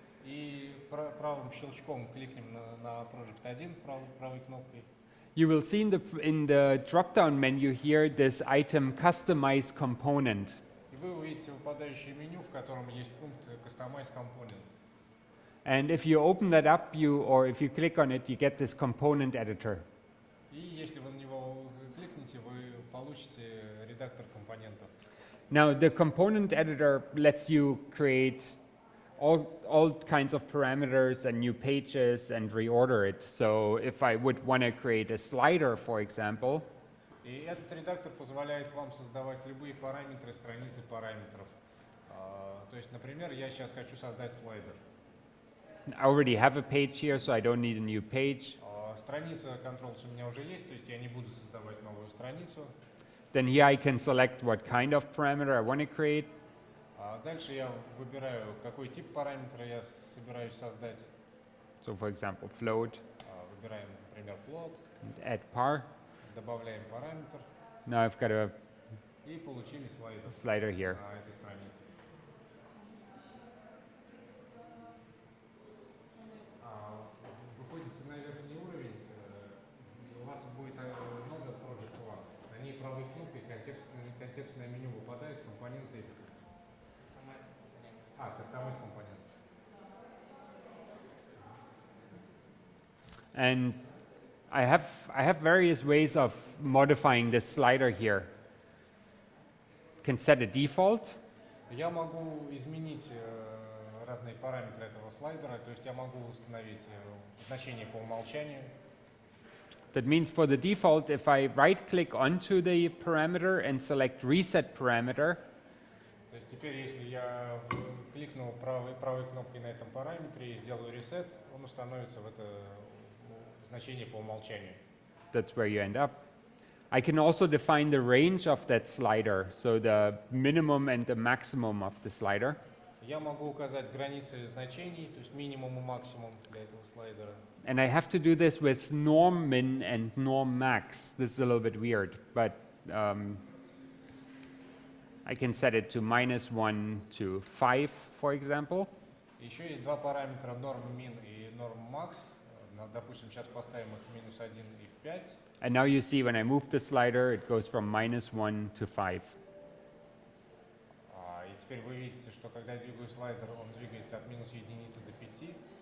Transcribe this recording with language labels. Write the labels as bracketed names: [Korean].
[Russian] и правым щелчком кликнем на Project 1 правой кнопкой, [English] you will see in the drop-down menu here this item Customize Component. [Russian] и вы увидите выпадающее меню, в котором есть пункт Customize Component. [English] And if you open that up, or if you click on it, you get this component editor. [Russian] И если вы на него кликните, вы получите редактор компонентов. [English] Now, the component editor lets you create all kinds of parameters and new pages and reorder it. So if I would want to create a slider, for example, [Russian] И этот редактор позволяет вам создавать любые параметры, страницы параметров. То есть, например, я сейчас хочу создать слайдер. [English] I already have a page here, so I don't need a new page. [Russian] Страница Controls у меня уже есть, то есть я не буду создавать новую страницу. [English] Then here I can select what kind of parameter I want to create. [Russian] Дальше я выбираю, какой тип параметра я собираюсь создать. [English] So for example, float, [Russian] Выбираем, например, float, [English] and add par. [Russian] добавляем параметр [English] Now I've got a [Russian] и получили слайдер [English] slider here. [Russian] на этой странице. Выходите на верхний уровень, у вас будет нода Project 1. На ней правой кнопкой контекстное меню выпадает, компоненты. Customize компонент. [English] And I have various ways of modifying this slider here. Can set a default. [Russian] Я могу изменить разные параметры этого слайдера, то есть я могу установить значение по умолчанию. [English] That means for the default, if I right-click onto the parameter and select Reset Parameter, [Russian] То есть теперь, если я кликну правой кнопкой на этом параметре и сделаю reset, он установится в это значение по умолчанию. [English] that's where you end up. I can also define the range of that slider, so the minimum and the maximum of the slider. [Russian] Я могу указать границы значений, то есть минимум и максимум для этого слайдера. [English] And I have to do this with norm min and norm max. This is a little bit weird, but I can set it to -1 to 5, for example. [Russian] Еще есть два параметра norm min и norm max. Допустим, сейчас поставим их -1 и в 5. [English] And now you see when I move the slider, it goes from -1 to 5. [Russian] И теперь вы видите, что когда я двигаю слайдер, он двигается от минус единицы до 5.